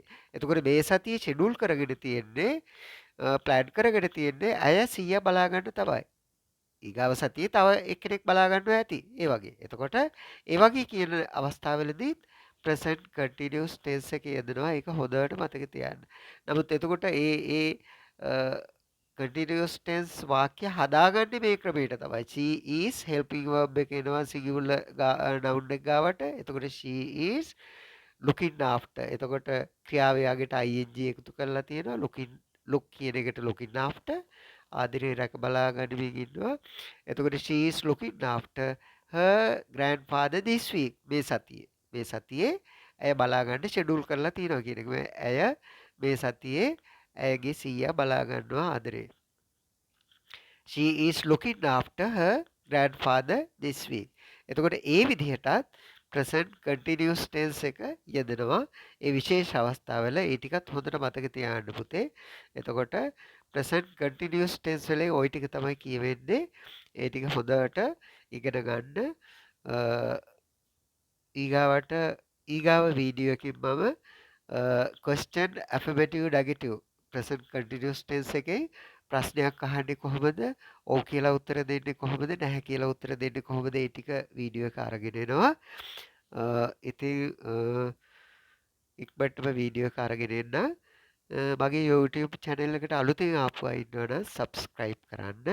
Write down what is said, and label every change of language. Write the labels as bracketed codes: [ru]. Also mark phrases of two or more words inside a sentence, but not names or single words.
[si] එතකොට මේ සතියේ ෂෙඩියුල් කරගෙන තියෙන්නේ ප්ලෑන් කරගෙන තියෙන්නේ ඇය සීයා බලා ගන්න තමයි. ඊගාව සතියේ තව එක්කෙනෙක් බලා ගන්නවා ඇති. ඒ වගේ. එතකොට ඒ වගේ කියන අවස්ථාවවලදී [en] present continuous tense [si] එකේ යෙදෙනවා. ඒක හොඳට මතක තියාගන්න. නමුත් එතකොට [en] continuous tense [si] වාක්‍ය හදාගන්නේ මේ ක්‍රමයට තමයි. [en] She is helping verb [si] එක එනවා [en] singular noun [si] එක ගාවට. [en] එතකොට she is looking after. [si] එතකොට ක්‍රියාවේ යගට ing එකතු කරලා තියෙනවා. [en] look [si] කියන එකට [en] looking after. [si] ආදරේ රැක බලා ගනිමින් ඉන්නවා. [en] එතකොට she is looking after her grandfather this week. [si] මේ සතියේ. මේ සතියේ ඇය බලා ගන්න ෂෙඩියුල් කරලා තියෙනවා කියන එක. ඇය මේ සතියේ ඇයගේ සීයා බලා ගන්නවා ආදරේ. [en] She is looking after her grandfather this week. [si] එතකොට ඒ විදිහටත් [en] present continuous tense [si] එක යෙදෙනවා. ඒ විශේෂ අවස්ථාවල ඒ ටිකත් හොඳට මතක තියාගන්න පුතේ. එතකොට [en] present continuous tense [si] වලේ ওই ටික තමයි කියවෙන්නේ. ඒ ටික හොඳට ඉගෙන ගන්න. ඊගාවට ඊගාව වීඩියෝ එකකින් මම [en] question affirmative negative present continuous tense [si] එකේ ප්‍රශ්නයක් අහන්නේ කොහොමද? ඔව් කියලා උත්තර දෙන්නේ කොහොමද? නැහැ කියලා උත්තර දෙන්නේ කොහොමද? ඒ ටික වීඩියෝ එක අරගෙන එනවා. ඉතින් ඉක්මනටම වීඩියෝ එක අරගෙන එන්න. මගේ YouTube channel එකට අලුතෙන් ආපු අය ඉන්නවනම් subscribe කරන්න.